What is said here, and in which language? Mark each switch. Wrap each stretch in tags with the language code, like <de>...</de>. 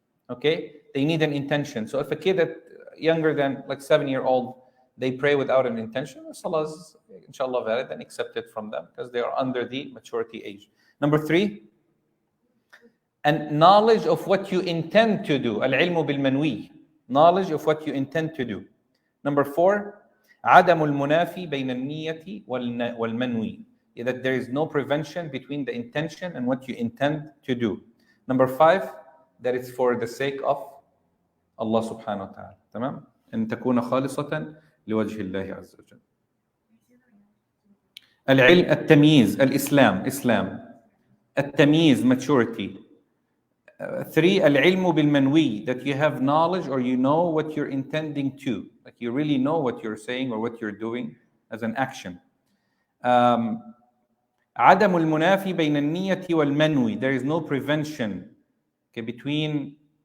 <en>Okay, they need an intention. So if a kid that younger than like 7-year-old, they pray without an intention, salah is inshallah valid and accepted from them because they are under the maturity age. Number 3, and knowledge of what you intend to do. Al-ilmu bil-manwi. Knowledge of what you intend to do. Number 4,</en> <ar>عدم المنافي بين النية والمنوي.</ar> <en>That there is no prevention between the intention and what you intend to do. Number 5, that it's for the sake of Allah subhanahu wa ta'ala.</en> <ar>تمام؟ أن تكون خالصة لوجه الله عز وجل. العلم التمييز Islam.</ar> <en>التمييز maturity. 3</en> <ar>العلم بالمنوي,</ar> <en>that you have knowledge or you know what you're intending to, like you really know what you're saying or what you're doing as an action.</en> <ar>عدم المنافي بين النية والمنوي,</ar> <en>there is no prevention between</en>